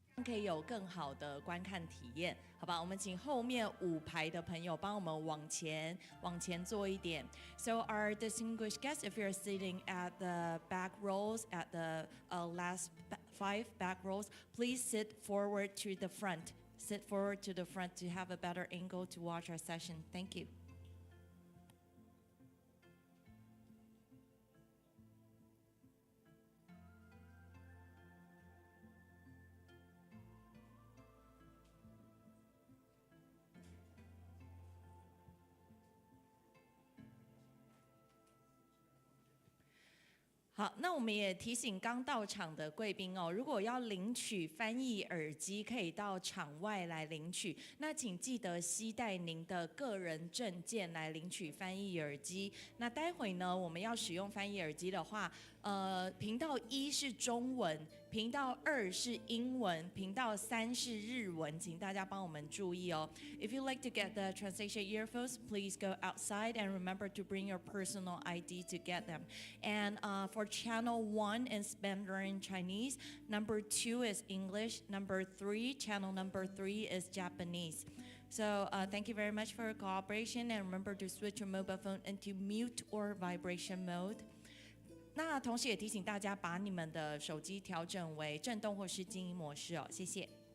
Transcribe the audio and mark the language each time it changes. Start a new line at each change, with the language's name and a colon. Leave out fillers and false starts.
Chinese: 可以有更好的观看体验，好吧？我们请后面5排的朋友帮我们往前坐一点。
English: So our distinguished guests, if you're sitting at the back rows, at the last 5 back rows, please sit forward to the front. Sit forward to the front to have a better angle to watch our session. Thank you.
Chinese: 好，那我们也提醒刚到场的贵宾哦，如果要领取翻译耳机，可以到场外来领取。那请记得携带您的个人证件来领取翻译耳机。那待会呢，我们要使用翻译耳机的话，频道1是中文，频道2是英文，频道3是日文，请大家帮我们注意哦。
English: If you like to get the translation earphones, please go outside and remember to bring your personal ID to get them. And for channel 1 is Mandarin Chinese, number 2 is English, channel number 3 is Japanese. So thank you very much for your cooperation, and remember to switch your mobile phone into mute or vibration mode.
Chinese: 那同时也提醒大家把你们的手机调整为震动或是静音模式哦，谢谢。